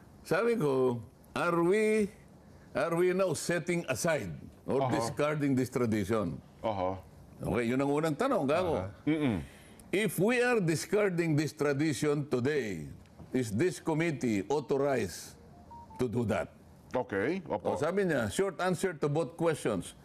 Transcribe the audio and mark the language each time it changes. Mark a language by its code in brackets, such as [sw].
[tl] Sabi ko, [en] are we now setting aside or discarding this tradition? Oho. [tl] Okay, yun ang unang tanong, gago. [en] If we are discarding this tradition today, is this committee authorized to do that? [tl] Okay. Opo. O, sabi niya, [en] short answer to both questions.